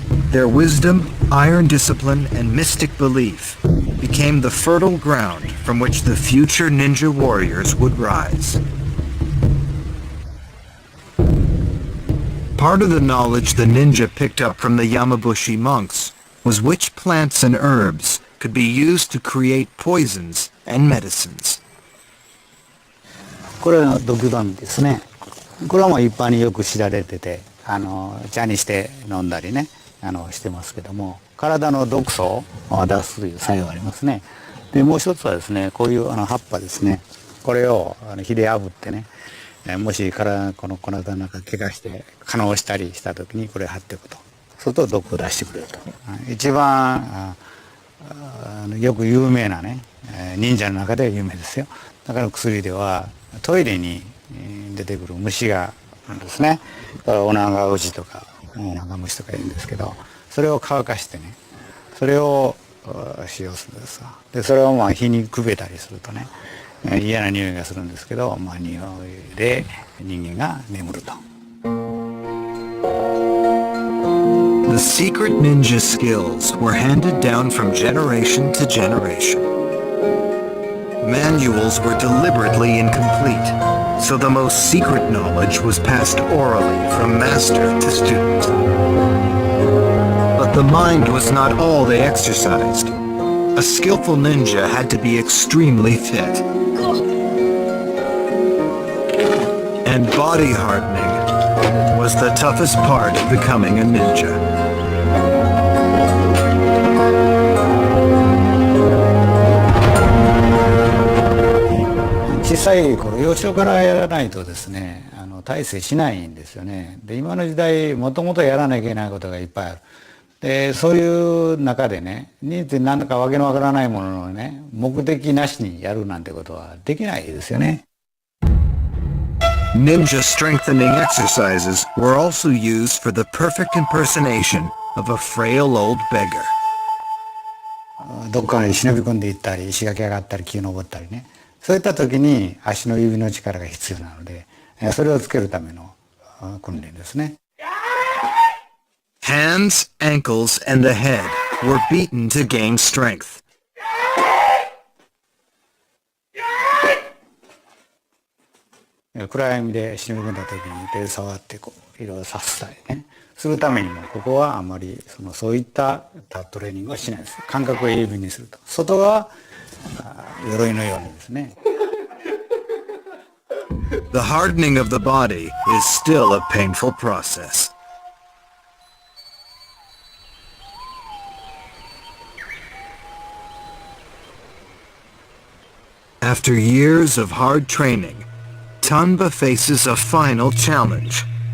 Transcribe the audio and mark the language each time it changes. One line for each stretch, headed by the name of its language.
English: Their wisdom, iron discipline, and mystic belief became the fertile ground from which the future ninja warriors would rise. Part of the knowledge the ninja picked up from the Yamabushi monks was which plants and herbs could be used to create poisons and medicines.
Japanese: これは毒飲みですね。これはもう一般によく知られてて、茶にして飲んだりね、してますけども、体の毒素を出すという作用がありますね。で、もう一つはですね、こういう葉っぱですね。これを火で炙ってね、もしこの粉の中怪我して可能したりした時にこれを貼っておくと。そうすると毒を出してくれると。一番よく有名なね、忍者の中では有名ですよ。だから薬ではトイレに出てくる虫があるんですね。オナガウジとかオナガムシとか言うんですけど、それを乾かしてね、それを使用するんですわ。でそれを火にくべたりするとね、嫌な匂いがするんですけど、匂いで人間が眠ると。
English: The secret ninja skills were handed down from generation to generation. Manuals were deliberately incomplete, so the most secret knowledge was passed orally from master to student. But the mind was not all they exercised. A skillful ninja had to be extremely fit. And body hardening was the toughest part of becoming a ninja.
Japanese: 小さい頃、幼少からやらないとですね、大成しないんですよね。で、今の時代、もともとやらなきゃいけないことがいっぱいある。で、そういう中でね、何だかわけのわからないものをね、目的なしにやるなんてことはできないですよね。
English: Ninja strengthening exercises were also used for the perfect impersonation of a frail old beggar.
Japanese: どっかに忍び込んでいったり、石垣上がったり、木を登ったりね。そういった時に足の指の力が必要なので、それをつけるための訓練ですね。
English: Hands, ankles, and the head were beaten to gain strength.
Japanese: 暗闇で忍び込んだ時に手で触ってこういろいろ刺したりねするためにも、ここはあまりそういったトレーニングはしないです。感覚を鋭敏にすると。外は鎧のようにですね。
English: The hardening of the body is still a painful process. After years of hard training, Tanba faces a final challenge.